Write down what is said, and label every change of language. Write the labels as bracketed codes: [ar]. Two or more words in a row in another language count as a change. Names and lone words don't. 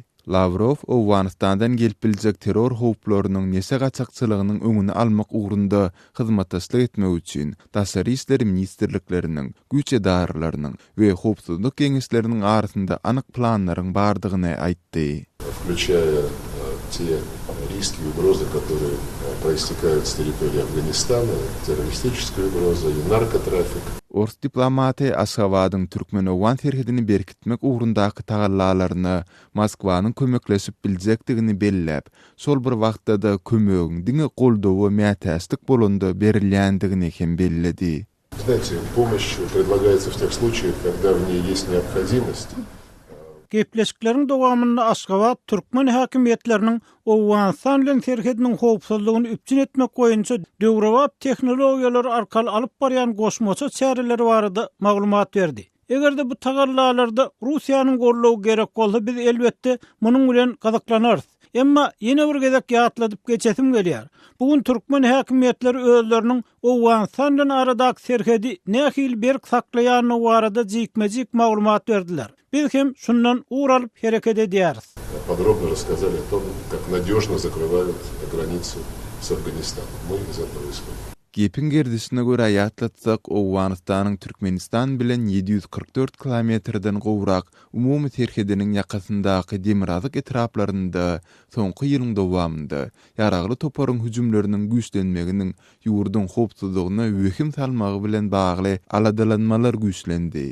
[tk] Lavrov Owganistandan gelip biljek terror howplarynyň nese gaçakçylygynyň öňüni almak ugrunda hyzmatdaşlyk etmek üçin daşary işleri ministrlikleriniň, güç edaralarynyň we howpsuzlyk geňeşleriniň arasynda anyk planlaryň bardygyny aýtdy. [ru] Включая те риски и угрозы, которые проистекают с территории Афганистана, террористическая угроза и наркотрафик. [tk] Ors diplomati Aşgabatyň Türkmen-Owgan serhedini berkitmek ugrundaky tagallalaryny Moskwanyň kömekleşip biljekdigini belläp, şol bir wagtda da kömegiň diňe goldawy mätäslik bolanda berilýändigini hem belledi. [ru] Знаете, помощь предлагается в тех случаях, когда в ней есть необходимость. [tk] Gepleşikleriň dowamynda Aşgabat Türkmen häkimiýetleriniň Owganistan bilen serhediniň howpsuzlygyny üpjün etmek boýunça döwrewap tehnologiýalar arkaly alyp barýan goşmaça çäreleri barada maglumat berdi. Egerde bu tagallalarda Russiýanyň gorlawy gerek bolsa, biz elbetde munyň bilen gazaklanarys. Emma ýene bir gezek ýatladyp geçesim gelýär. Bugun Türkmen häkimiýetleri özleriniň Owganistan bilen aradaky serhedi nähil berk saklaýanyny barada jikmejik maglumat berdiler. Biz hem şundan uğralıp hareket edýäris. [ru] Подробно рассказали о том, как надежно закрывают границу с Афганистаном. Мы из этого исходим. [tk] Gepin gerdisine göre ýatlatsak, Owganistanyň Türkmenistan bilen 744 kilometrden gowrak umumy serhediniň ýakasyndaky demirazyk etraplarynda soňky ýylyň dowamynda ýaragly toparyň hüjümleriniň güýçlenmeginiň ýurdun howpsuzlygyna wehim salmagy bilen bagly aladalanmalar güýçlendi.